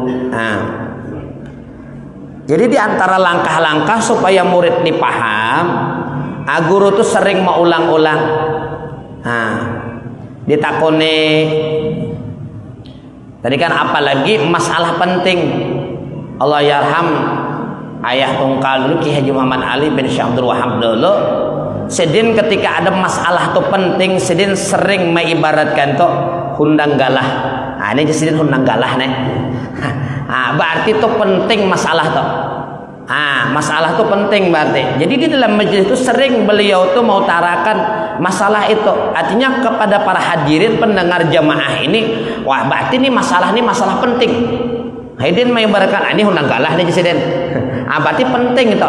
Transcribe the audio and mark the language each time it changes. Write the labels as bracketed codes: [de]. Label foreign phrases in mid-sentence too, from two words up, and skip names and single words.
[bjn] Nah, jadi di antara langkah-langkah supaya murid dipaham, guru tuh sering mengulang-ulang. Nah, ditakoni tadi kan apalagi masalah penting. [ar] الله يرحم [bjn] ayah tungkal dulu Ki Haji Muhammad Ali bin Syekh Abdul Wahab dulu. Sidin ketika ada masalah tuh penting, Sidin sering mengibaratkan tuh hundang galah. Nah, ini Sidin hundang galah nih. Nah, berarti tuh penting masalah tuh. Ah, [id] masalah itu penting berarti. Jadi di dalam majelis itu sering beliau tuh mau utarakan masalah itu. Artinya kepada para hadirin pendengar jamaah ini, wah berarti ini masalah penting. [bjn] Hadirin mengibaratkan ini hundang galah nih Presiden. [id] Ah, berarti penting itu.